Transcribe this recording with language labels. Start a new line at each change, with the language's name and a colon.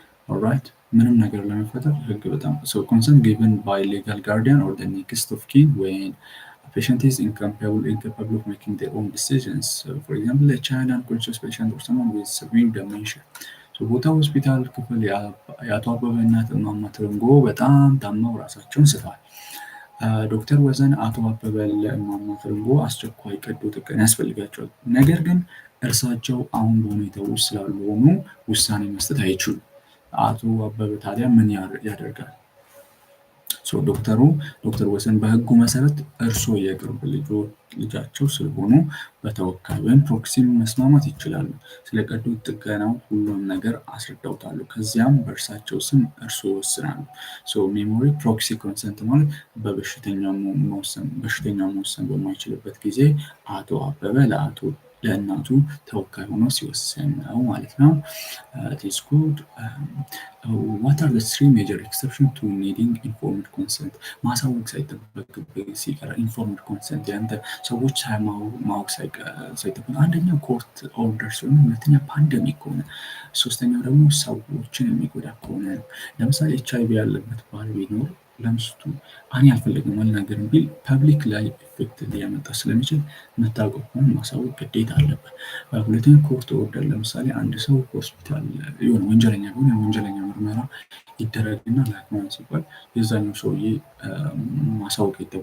English: alright
Amharic: ምንም ነገር ለመፈጠር ህግ በጣም
English: consent given by legal guardian or the next of kin when a patient is incapable of making their own decisions. For example, a child unconscious patient or someone with severe dementia.
Amharic: ቦታ ሆስፒታል ክፍል የአቶ አበበ እናት እማማ ትርንጎ በጣም ታመው ራሳቸውን ስተዋል። ዶክተር ወሰን አቶ አበበ ለእማማ ትርንጎ አስቸኳይ ቀዶ ጥገና ያስፈልጋቸዋል። ነገር ግን እርሳቸው አሁን በሁኔታው ውስጥ ስላልሆኑ ውሳኔ መስጠት አይችሉም። አቶ አበበ ታዲያ ምን ያደርጋል? ዶክተር ወሰን በህጉ መሰረት እርስዎ የቅርብ ልጃቸው ስለሆኑ በተወካይ ወይም ፕሮክሲ መስማማት ይችላሉ። ስለ ቀዶ ጥገናው ሁሉም ነገር አስረዳውታሉ። ከዚያም በእርሳቸው ስም እርስዎ ይወስናሉ። ሜሞሪ ፕሮክሲ ኮንሰንት ማለት በበሽተኛው መወሰን በማይችልበት ጊዜ አቶ አበበ ለእናቱ ተወካይ ሆኖ ሲወስን ነው ማለት ነው።
English: this good. What are the 3 major exceptions to needing informed consent?
Amharic: ማሳወቅ ሳይጠበቅብህ ሲቀር ኢንፎርምድ ኮንሰንት ያንተ ሰዎች ማወቅ ሳይጠበቅ፣ አንደኛው ኮርት ኦርደር ሲሆን፣ ሁለተኛ ፓንደሚክ ከሆነ፣ ሶስተኛው ደግሞ ሰዎችን የሚጎዳ ከሆነ ነው። ለምሳሌ ኤችአይቪ ያለበት ባል ቢኖር ለምስቱ እኔ አልፈልግም አልናገርም ቢል ፐብሊክ ላይ ኢፌክት ሊያመጣ ስለሚችል መታወቅ ሆነ ማሳወቅ ግዴታ አለበት። ሁለተኛ ኮርት ኦርደር፣ ለምሳሌ አንድ ሰው ሆስፒታል የሆነ ወንጀለኛ ቢሆን የወንጀለኛ ምርመራ ይደረግና ለህክምና ሲባል የዛኛው ሰውዬ ማሳወቅ